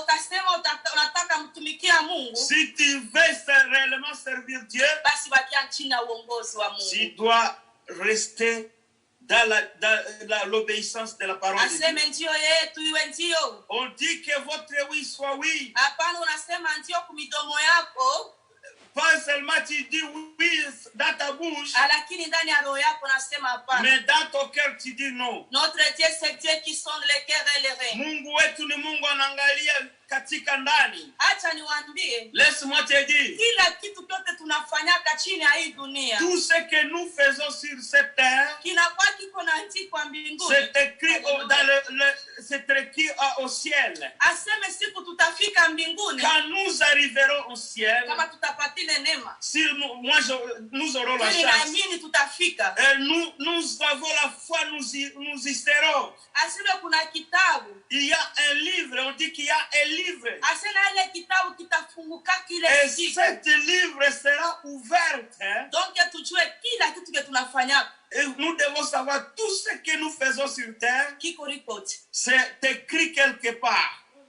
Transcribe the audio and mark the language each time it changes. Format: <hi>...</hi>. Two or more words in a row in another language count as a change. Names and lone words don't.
<fr>Si tu veux réellement servir Dieu, tu dois rester dans l'obéissance de la parole de Dieu. On dit que votre oui soit oui. Pas seulement tu dis oui dans ta bouche, mais dans ton cœur tu dis non. Notre Dieu, c'est Dieu qui sonde les cœurs et les reins.</fr> <sw>Mungu wetu ni Mungu anaangalia katika ndani. Acha niwaambie,</sw> <fr>laisse-moi te dire,</fr> <sw>kila kitu kyote tunafanyaka chini ya hii dunia,</sw> <fr>tout ce que nous faisons sur cette terre,</fr> <sw>kinakuwa kiko na andikwa mbinguni.</sw> <fr>C'est écrit au ciel.</fr> <sw>Aseme siku tutafika mbinguni,</sw> <fr>quand nous arriverons au ciel,</fr> <sw>kama tutapatile neema,</sw> <fr>si nous aurons la chance,</fr> <sw>tutafika.</sw> <fr>Nous avons la foi, nous y serons.</fr> <sw>Aseme kuna kitabu,</sw> <fr>il y a un livre, on dit qu'il y a un livre. Et cet livre sera ouvert. Et nous devons savoir tout ce que nous faisons sur terre. C'est écrit quelque part.</fr>